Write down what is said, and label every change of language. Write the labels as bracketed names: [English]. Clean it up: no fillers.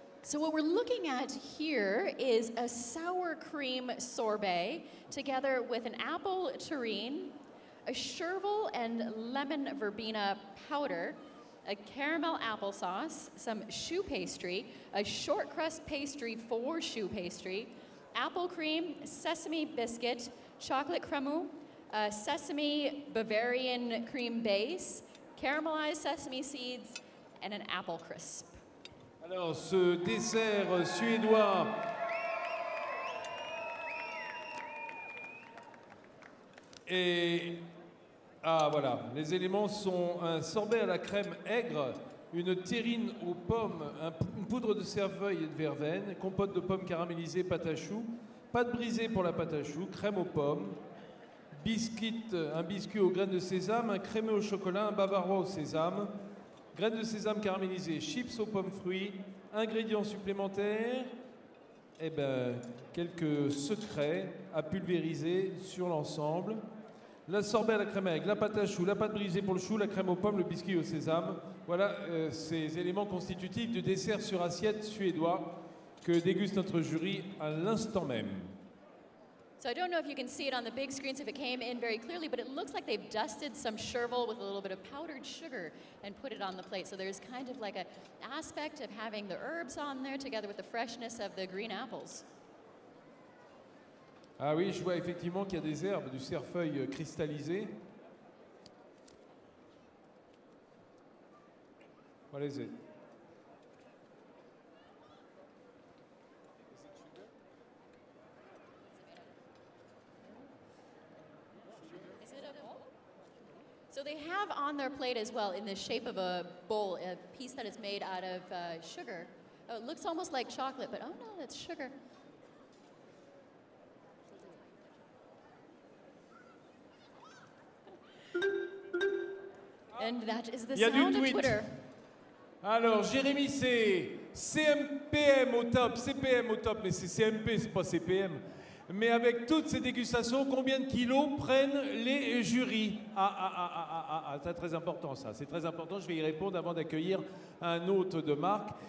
[English] So what we're looking at here is a sour cream sorbet together with an apple terrine, a chervil and lemon verbena powder, a caramel applesauce, some choux pastry, a short crust pastry for choux pastry, apple cream, sesame biscuit, chocolate cremeux, a sesame Bavarian cream base, caramelized sesame seeds, and an apple crisp. [French] Alors, ce dessert suédois est... Ah, voilà. Les éléments sont un sorbet à la crème aigre, une terrine aux pommes, une poudre de cerfeuil et de verveine, compote de pommes caramélisées, pâte à choux, pâte brisée pour la pâte à choux, crème aux pommes, un biscuit aux graines de sésame, un crémeux au chocolat, un bavarois au sésame, graines de sésame caramélisées, chips aux pommes fruits, ingrédients supplémentaires, et quelques secrets à pulvériser sur l'ensemble. La sorbet à la crème aigre, la pâte à choux, la pâte brisée pour le chou, la crème aux pommes, le biscuit au sésame. Voilà ces éléments constitutifs du dessert sur assiette suédois que déguste notre jury à l'instant même. [English] So I don't know if you can see it on the big screens if it came in very clearly, but it looks like they've dusted some chervil with a little bit of powdered sugar and put it on the plate. So there's kind of like an aspect of having the herbs on there together with the freshness of the green apples. [French] Ah oui, je vois effectivement qu'il y a des herbes, du cerfeuil cristallisé. Allez-y. [English] So they have on their plate as well, in the shape of a bowl, a piece that is made out of sugar. Oh, it looks almost like chocolate, but oh no, that's sugar. And that is the sound of Twitter. [French] Alors, Jérémy, c'est CMPM au top, CPM au top, mais c'est CMP, c'est pas CPM. Mais avec toutes ces dégustations, combien de kilos prennent les jurys? C'est très important ça, c'est très important. Je vais y répondre avant d'accueillir un hôte de marque.